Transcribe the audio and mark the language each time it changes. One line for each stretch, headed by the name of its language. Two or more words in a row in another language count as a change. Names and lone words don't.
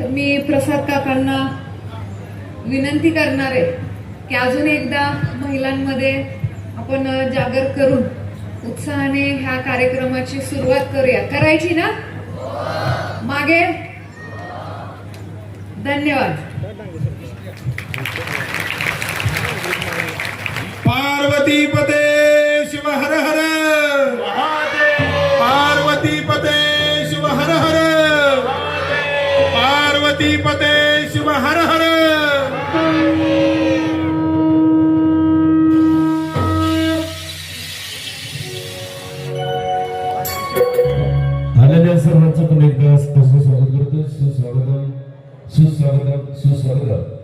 Marathi: तर मी प्रसाद काकांना विनंती करणार आहे की अजून एकदा महिलांमध्ये आपण जागर करून उत्साहाने ह्या कार्यक्रमाची सुरुवात करूया। करायची ना? मागे धन्यवाद। पार्वती पते शिव हर हर पार्वती पते शिव हर हर पार्वती पते शिव हर हर। आलेल्या सर्वांचं पण एकदा स्पष्ट स्वागत करतो। सुस्वागतम सुस्वागतम सुस्वागतम।